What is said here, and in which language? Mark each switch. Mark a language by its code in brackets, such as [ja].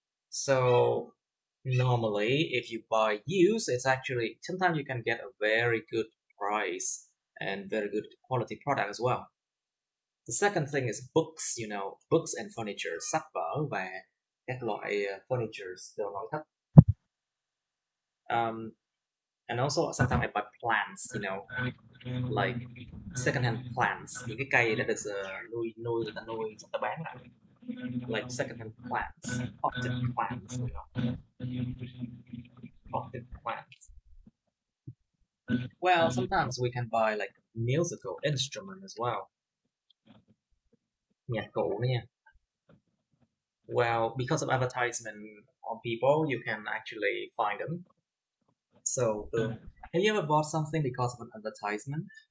[en] So normally, if you buy used, it's actually sometimes you can get a very good price and very good quality product as well. The second thing is books, books and furniture, [vi] sách vở và các loại furnitures, đồ nội thất. [en] And also sometimes I buy plants, like secondhand plants, [vi] những cái cây đã được nuôi người ta nuôi người ta bán lại, [en] like secondhand plants, potted plants, potted plants. Well, sometimes we can buy like musical instrument as well. [vi] Nhạc cụ nữa nha. [en] Well, because of advertisement on people, you can actually find them. So, have you ever bought something because of an advertisement?